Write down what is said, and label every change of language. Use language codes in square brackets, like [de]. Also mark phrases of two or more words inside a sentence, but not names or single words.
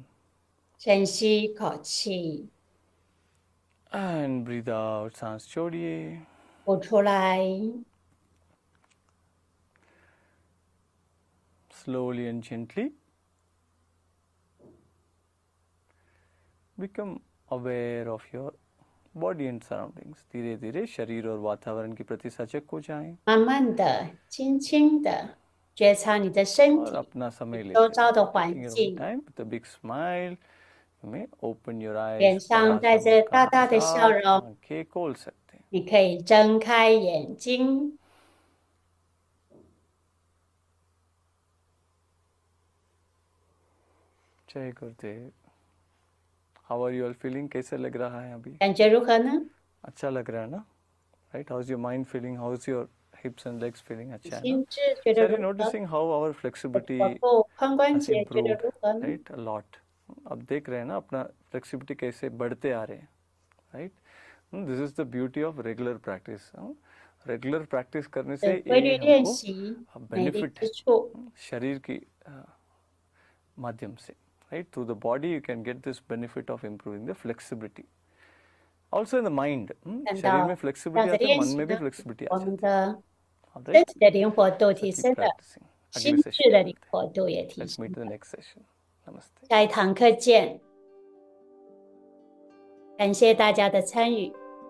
[zh] 深吸一口气， [en] and breathe out. [hi] सांस छोड़िए. [zh] 吐出来， [en] Slowly and gently become aware of your body and surroundings. [hi] धीरे धीरे शरीर और वातावरण के प्रति सजग हो जाएं. [zh] 慢慢的、轻轻的觉察你的身 [hi] और [zh] 体、 [hi] अपना समय [zh] 周 [hi] लेते [zh] 遭的 [hi] हैं. [zh] 环 [en] Taking your own [zh] 境， [en] time with a big smile. You may open your [zh] 脸 [en] eyes. [zh] 上带着大大的笑 [hi] आप [zh] 容， [hi] आंखें खोल सकते हैं. [zh] 你可以睁开眼睛。 [hi] जय गुरुदेव. [en] How are you all feeling? [hi] कैसे लग रहा है अभी? [zh] 感觉如何呢？ [hi] अच्छा लग रहा है ना? [en] Right? How's your mind feeling? How's your hips and legs feeling? [hi] अच्छा है ना? [zh] 心智觉得 [en] So are you [zh] 如何？ [en] noticing how our flexibility [zh] 手部、髋关 [en] has [zh] 节觉得 [en] improved? [zh] 如何呢？ [en] Right? A lot. [hi] अब देख रहे हैं ना अपना flexibility कैसे बढ़ते आ रहे हैं. [en] Right? This is the beauty of regular practice. regular practice [hi] करने से [zh] 规律 [hi] ये [zh] 练 [hi] हमको [zh] 习美丽 [hi] बेनिफिट [zh] 之 [hi] है [zh] 处， [hi] शरीर की माध्यम से. [en] Right? Through the body you can get this benefit of improving the flexibility. Also in the mind. [zh] 看 [hi] शरीर [zh] 到 [hi] में [zh] 这 [hi] flexibility [zh] 样的 [hi] आती है [zh] 练 [hi] मन [zh] 习 [hi] में भी [zh] 呢， [hi] flexibility [zh] 我 [hi] आ [zh] 们 [hi] जाती [zh] 的 [hi] है. [zh] 身 [en] Right? [zh] 体的灵活度 [en] So [zh] 提 [en] keep [zh] 升了， [en] practicing. [zh] 心 [hi] अगले [zh] 智 [hi] सेशन [zh] 的 [hi] में [zh] 灵 [hi] मिलते हैं. [zh] 活度也提 [en] Let's [zh] 升 [en] meet in the [zh] 了。 [en] next session. Namaste. [zh] 下一堂课见，感谢大家的参与。